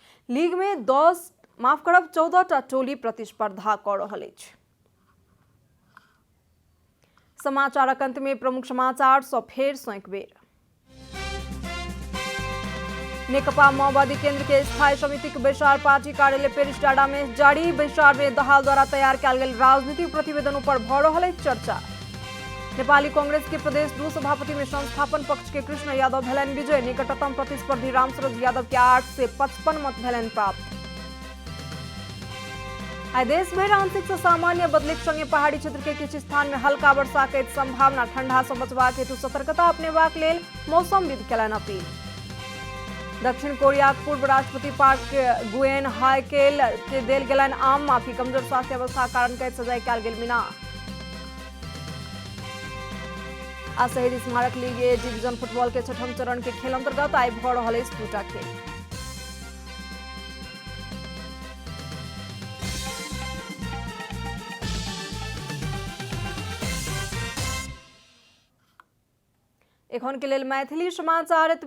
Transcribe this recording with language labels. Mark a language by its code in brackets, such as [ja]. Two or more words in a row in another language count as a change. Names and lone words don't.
[mai] लीग में 14टा टोली प्रतिस्पर्धा कऽ रहल अछि। समाचारक अंत में प्रमुख समाचार सँ फेर सँ एक बेर। नेकपा माओवादी केंद्र के स्थायी समिति के बैसार पार्टी कार्यालय पेरिस टाड़ा में जारी। बैसार में दहाल द्वारा तैयार कयल गेल राजनीतिक प्रतिवेदन पर भऽ रहल अछि चर्चा। नेपाली कांग्रेस के प्रदेश 2 सभापति में संस्थापन पक्ष के कृष्ण यादव भेलनि विजय। निकटतम प्रतिस्पर्धी रामसूरज यादव के 8 से 55 मत भेलनि प्राप्त। आइ देश भरि आंशिक से सामान्य बदलीक संगे पहाड़ी क्षेत्र के किछु स्थान में हल्का वर्षा के संभावना। ठंडा सँ बचबाक हेतु सतर्कता अपनेबाक लेल मौसमविद केलनि अपील। दक्षिण कोरिया के पूर्व राष्ट्रपति पार्क गुएन हाय के देल गेलनि आम माफी। कमजोर स्वास्थ्य अवस्था कारण कैद सजाय कयल गेल मिनाह। आ शहीद स्मारक लीग ए डिवीजन फुटबॉल के 6म चरण के खेल अंतर्गत आई भऽ रहल अछि 2टा खेल। एखन के लेल मैथिली समाचार एतबे।